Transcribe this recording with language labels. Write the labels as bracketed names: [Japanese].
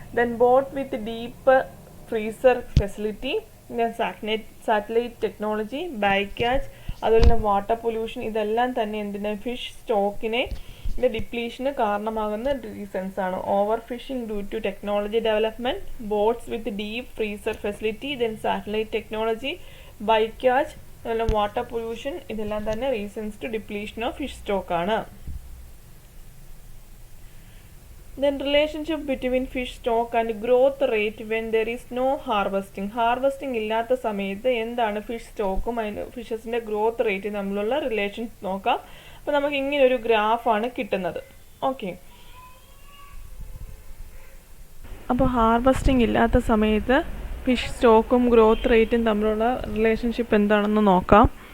[English] then boat with deep freezer facility, then satellite technology, bycatch, [Malayalam] അതുപോലെ തന്നെ water pollution, ഇതെല്ലാം തന്നെ എന്തിന് ഫിഷ് സ്റ്റോക്കിനെ ഡിപ്ലീഷന് കാരണമാകുന്ന റീസൺസ് ആണ്. [English] overfishing due to technology development, boats with deep freezer facility, then satellite technology, bycatch, അതുപോലെ water pollution, [Malayalam] ഇതെല്ലാം തന്നെ [English] Reasons to depletion of fish stock ആണ്. Then relationship between fish stock and growth rate when there is no harvesting. [Malayalam] Harvesting ഇല്ലാത്ത സമയത്ത് എന്താണ് fish സ്റ്റോക്കും അതിന് ഫിഷസിൻ്റെ growth rate തമ്മിലുള്ള relation നോക്കാം. അപ്പോൾ നമുക്ക് ഇങ്ങനെ ഒരു ഗ്രാഫാണ് കിട്ടുന്നത്. ഓക്കെ, അപ്പോൾ ഹാർവസ്റ്റിംഗ് ഇല്ലാത്ത സമയത്ത് ഫിഷ് സ്റ്റോക്കും ഗ്രോത്ത് റേറ്റും തമ്മിലുള്ള റിലേഷൻഷിപ്പ് എന്താണെന്ന് നോക്കാം.